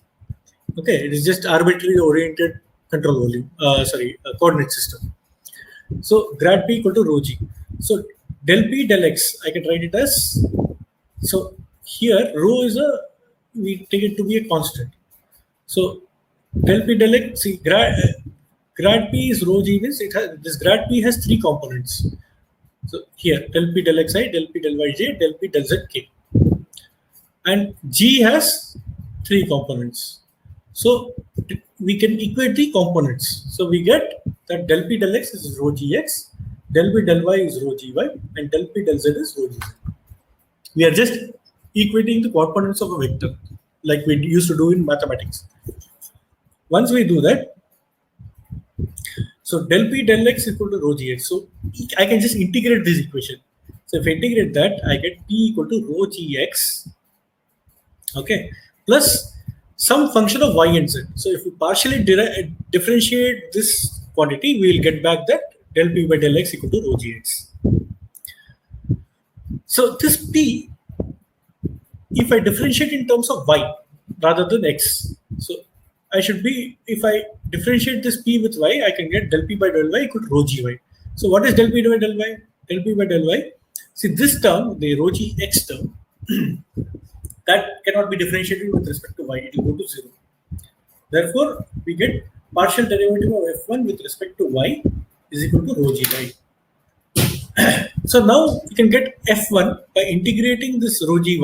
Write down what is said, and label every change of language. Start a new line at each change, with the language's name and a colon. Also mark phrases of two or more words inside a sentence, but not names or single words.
English: Okay, it is just arbitrary oriented control volume, coordinate system. So grad P equal to rho G. So del P del X, I can write it as, so here rho is we take it to be a constant. So del P del X, see grad P is rho G means this grad P has three components. So here del P del Xi, del P del Yj, del P del Zk. And G has three components. So we can equate the components. So we get that del P del X is rho Gx, del P del Y is rho Gy, and del P del Z is rho Gz. We are just equating the components of a vector like we used to do in mathematics. Once we do that, so del P del X is equal to rho Gx. So I can just integrate this equation. So if I integrate that, I get P equal to rho Gx, okay, plus some function of y and z. So if we partially differentiate this quantity, we will get back that del P by del X equal to rho Gx. So this P, if I differentiate in terms of y rather than x, so I should be, if I differentiate this P with y, I can get del P by del Y equal to rho Gy. So what is del P by del Y? Del P by del Y, see this term, the rho Gx term, that cannot be differentiated with respect to y, it will go to 0. Therefore, we get partial derivative of f1 with respect to y is equal to rho Gy. So now we can get f1 by integrating this rho Gy.